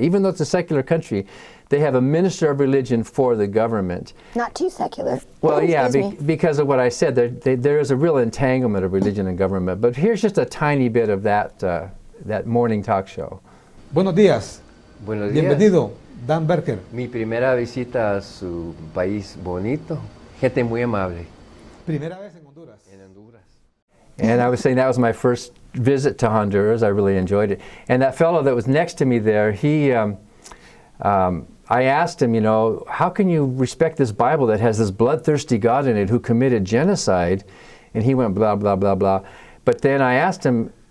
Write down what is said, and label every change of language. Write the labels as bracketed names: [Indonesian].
[English] Even though it's a secular country, they have a minister of religion for the government. Not too secular. Well, yeah, because of what I said, there is a real entanglement of religion and government. But here's just a tiny bit of that morning talk show. [Spanish] Buenos días. Buenos días. Bienvenido, Dan Barker. Mi primera visita a su país bonito, gente muy amable. Primera vez en Honduras. En Honduras. [English] And I was saying that was my first visit to Honduras. I really enjoyed it. And that fellow that was next to me there, I asked him, how can you respect this Bible that has this bloodthirsty God in it who committed genocide? And he went blah, blah, blah, blah. But then I asked him,